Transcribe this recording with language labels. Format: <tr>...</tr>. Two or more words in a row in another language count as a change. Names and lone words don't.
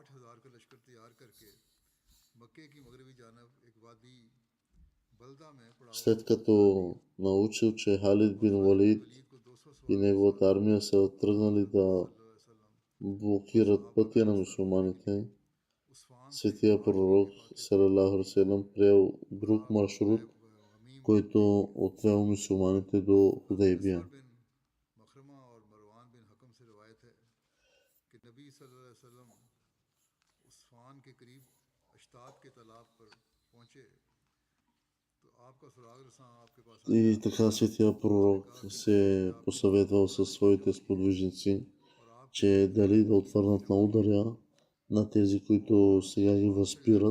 <bg>след като научил, че Халид бин Валид и неговата армия са тръгнали да блокират пътя на мюсюлманите, светия пророк</bg> <ar>صلى الله عليه وسلم</ar> <bg>приел друг маршрут, който отвел мюсюлманите до Худейбия. И така светия пророк се е посъветвал със своите сподвижници, че дали да отвърнат на ударя на тези, които сега ги възпират.</bg>